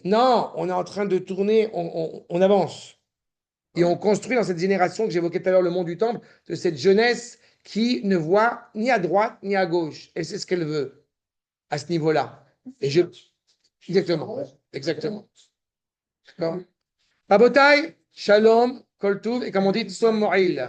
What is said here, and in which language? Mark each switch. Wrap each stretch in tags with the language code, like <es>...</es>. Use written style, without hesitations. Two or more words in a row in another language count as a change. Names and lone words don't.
<fr>Non, on est en train de tourner, on avance. Et on construit dans cette génération que j'évoquais tout à l'heure, le monde du temple, de cette jeunesse qui ne voit ni à droite ni à gauche. Elle sait ce qu'elle veut à ce niveau-là. Et je. Exactement. Exactement. D'accord.</fr> <he>רבותי, שלום, כל טוב,</he> <fr>et comme on dit,</fr> <he>צום מועיל.</he>